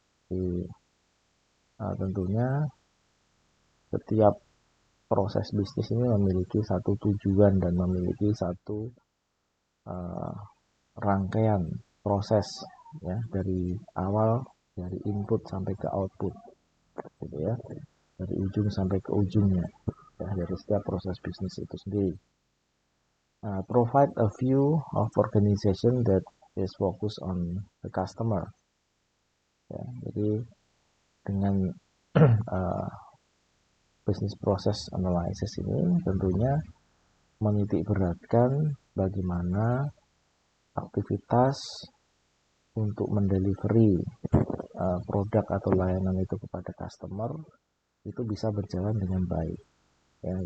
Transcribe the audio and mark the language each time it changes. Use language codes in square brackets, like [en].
[id] Jadi tentunya setiap proses bisnis ini memiliki satu tujuan dan memiliki satu rangkaian proses ya dari awal, dari input sampai ke output gitu ya, dari ujung sampai ke ujungnya ya, dari setiap proses bisnis itu sendiri. [en] Provide a view of organization that is focused on the customer ya. [id] Jadi dengan business process analysis ini tentunya menitik beratkan bagaimana aktivitas untuk mendelivery produk atau layanan itu kepada customer itu bisa berjalan dengan baik ya.